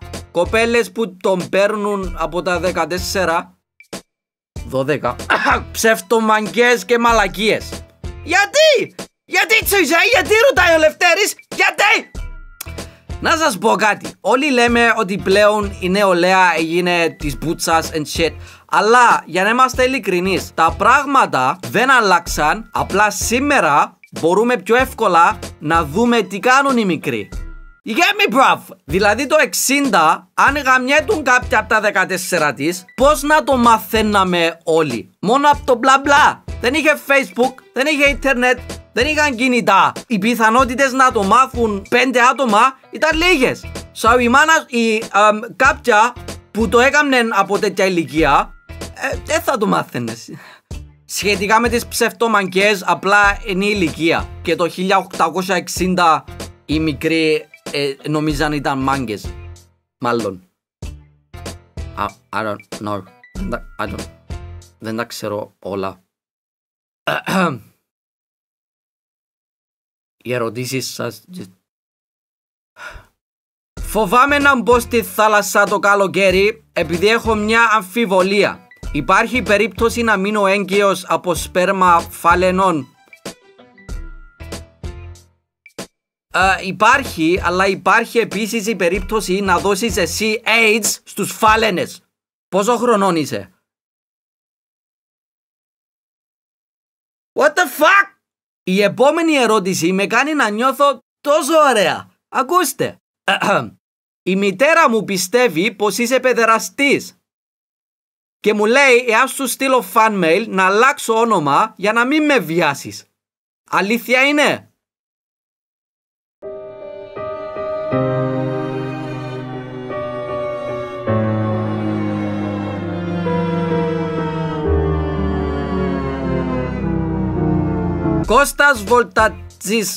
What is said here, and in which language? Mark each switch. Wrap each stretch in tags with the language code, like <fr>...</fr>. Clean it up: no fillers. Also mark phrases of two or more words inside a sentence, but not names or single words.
<el>Κοπέλες που τον παίρνουν από τα 14, 12, ψευτομαγκές και μαλακίες. Γιατί Τσουζέ, γιατί ρωτάει ο Λευτέρης, γιατί? Να σας πω κάτι. Όλοι λέμε ότι πλέον η νεολαία έγινε της μπούτσας</el> <en>and shit.</en> <el>Αλλά για να είμαστε ειλικρινείς, τα πράγματα δεν αλλάξαν. Απλά σήμερα μπορούμε πιο εύκολα να δούμε τι κάνουν οι μικροί.</el> <en>You get me, bruv?</en> <el>Δηλαδή το 60, αν γαμιέτουν κάποια από τα 14 της, πώς να το μαθαίναμε όλοι? Μόνο από το μπλα μπλα. Δεν είχε Facebook, δεν είχε ίντερνετ, δεν είχαν κινητά. Οι πιθανότητες να το μάθουν 5 άτομα ήταν λίγες. So κάποια που το έκαμνεν από τέτοια ηλικία, δεν θα το μάθαινες. Σχετικά με τις ψευτομαγκές, απλά είναι η ηλικία. Και το 1860 οι μικροί νομίζαν ήταν μάγκες. Μάλλον.</el> <en>I don't know.</en> <el>Δεν τα ξέρω όλα. Οι ερωτήσεις σας... Φοβάμαι να μπω στη θάλασσα το καλοκαίρι επειδή έχω μια αμφιβολία. Υπάρχει περίπτωση να μείνω έγκυος από σπέρμα φάλαινων? Υπάρχει, αλλά υπάρχει επίσης η περίπτωση να δώσεις εσύ AIDS στους φάλαινες. Πόσο χρονών είσαι?</el> <en>What the fuck?</en> <el>Η επόμενη ερώτηση με κάνει να νιώθω τόσο ωραία. Ακούστε. Η μητέρα μου πιστεύει πως είσαι παιδεραστής και μου λέει εάν σου στείλω</el> <en>fan mail</en> <el>να αλλάξω όνομα για να μην με βιάσεις. Αλήθεια είναι? Κώστας Βολτατζής.</el>